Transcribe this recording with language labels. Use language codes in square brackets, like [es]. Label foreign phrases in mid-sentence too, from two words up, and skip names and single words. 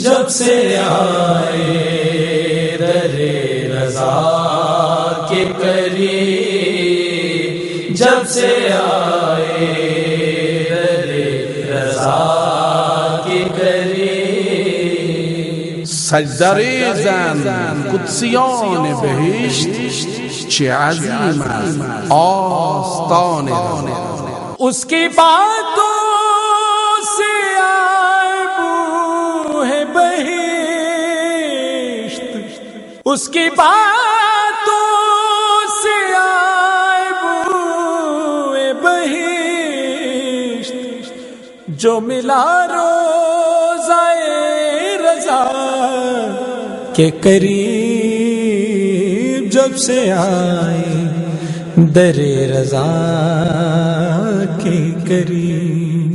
[ur] جب سے آئے در رضا کے قریب، جب سے آئے در رضا کے قریب، [fa] سجده ریزن قدسیان بهشت چه عظیم است آستان رضا. [ur] اس کی باتوں سے آئے بو ہے بہشت، اس کی باتوں سے آئے بو ہے بہشت، جو ملا روزہ رضا کے قریب، جب سے آئے در رضا کے قریب،